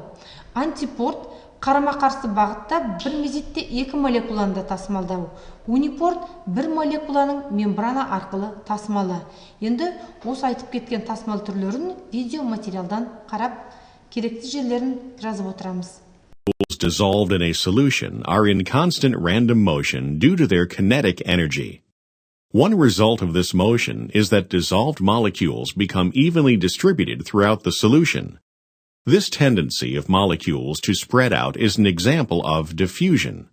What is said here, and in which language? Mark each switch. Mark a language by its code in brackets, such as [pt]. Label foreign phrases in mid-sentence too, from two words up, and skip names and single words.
[kk] Антипорт қарама-қарсы бағытта бір мезетте екі молекуланы тасымалдау. Унипорт бір молекуланың мембрана арқылы тасымалы. Енді осы айтып кеткен тасымал түрлерін видео материалдан қарап керекті жерлерін жазып отырамыз. [en] Dissolved in a solution are in constant random motion due to their kinetic energy. One result of this motion is that dissolved molecules become evenly distributed throughout the solution. This tendency of molecules to spread out is an example of diffusion.